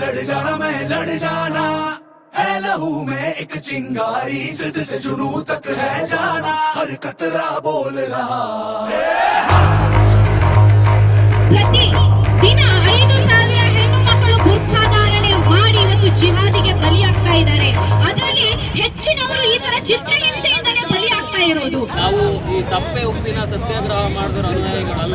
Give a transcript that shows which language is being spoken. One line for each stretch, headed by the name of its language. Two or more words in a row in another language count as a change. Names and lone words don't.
Hindi: जाना मैं लड़ जाना है लहू में एक चिंगारी जिद से जुनू तक है जाना हर कतरा बोल रहा
Kannada: ಪ್ರತಿ ದಿನ 5,000 ಹೆಣ್ಣು ಮಕ್ಕಳು ಗುರ್ಖಾಧಾರಣೆ ಮಾಡಿ ಇವತ್ತು ಜಿಹಾದಿಗೆ ಬಲಿಯಾಗ್ತಾ ಇದ್ದಾರೆ. ಅದರಲ್ಲಿ ಹೆಚ್ಚಿನವರು ಈ ತರ ಚಿತ್ರಹಿಂಸೆಯಿಂದಲೇ ಬಲಿಯಾಗ್ತಾ ಇರೋದು. ನಾವು ಈ ತಪ್ಪೆ ಉಪ್ಪಿನ ಸತ್ಯಾಗ್ರಹ ಮಾಡಿದ ಅನುಯಾಯಿಗಳಲ್ಲ.